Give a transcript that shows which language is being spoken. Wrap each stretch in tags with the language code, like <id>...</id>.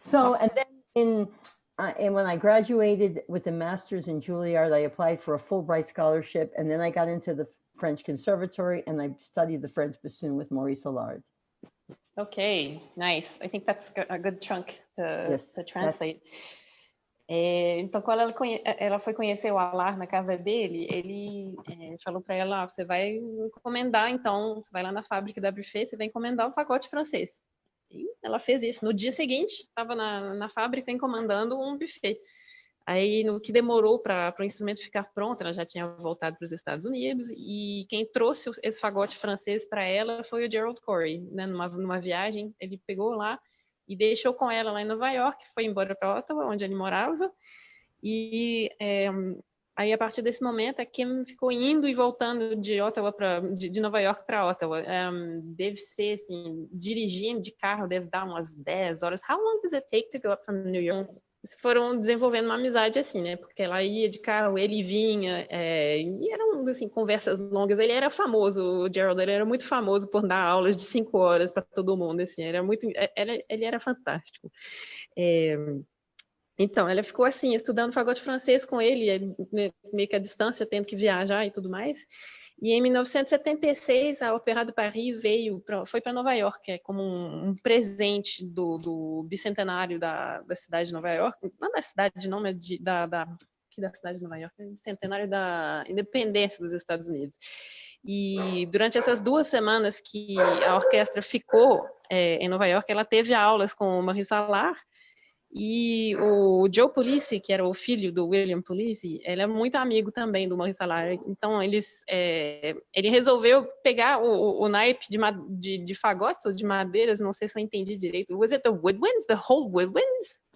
<en>So, and then and when I graduated with a master's in Juilliard, I applied for a Fulbright scholarship, and then I got into the French Conservatory, and I studied the French bassoon with Maurice Allard. Okay, nice. I think that's a good chunk Yes, to translate.</en> <pt>Então, quando ela foi conhecer o Allard na casa dele, ele falou para ela, você vai encomendar, então, você vai lá na fábrica da Buffet, você vai encomendar um fagote francês. E ela fez isso. No dia seguinte, estava na fábrica encomendando um buffet. Aí, no que demorou para o instrumento ficar pronto, ela já tinha voltado para os Estados Unidos, e quem trouxe esse fagote francês para ela foi o Gerald Corey, né? Numa viagem, ele pegou lá e deixou com ela lá em Nova York, foi embora para Ottawa, onde ele morava, e aí, a partir desse momento, a Kim ficou indo e voltando de Nova York para Ottawa. Deve ser, assim, dirigindo de carro, deve dar umas 10 horas.</pt> <en>How long does it take to go up from New York?</en> <pt>Eles foram desenvolvendo uma amizade assim, né? Porque ela ia de carro, ele vinha, e eram, assim, conversas longas. Ele era famoso, o Gerald, ele era muito famoso por dar aulas de 5 horas para todo mundo, assim. Ele era fantástico. Então, ela ficou assim, estudando fagote francês com ele, meio que à distância, tendo que viajar e tudo mais. E em 1976, a Opéra de Paris foi para Nova York, como um presente do bicentenário da cidade de Nova York. Não da cidade, não, mas da cidade de Nova York, bicentenário da independência dos Estados Unidos. E durante essas 2 semanas que a orquestra ficou em Nova York, ela teve aulas com o Maurice Allard. E o Joe Polisi, que era o filho do William Polisi, ele é muito amigo também do Maurice Allard. Então, ele resolveu pegar o naipe de fagotes ou de madeiras, não sei se eu entendi direito.</pt> <en>Was it the woodwinds, the whole woodwinds?</en>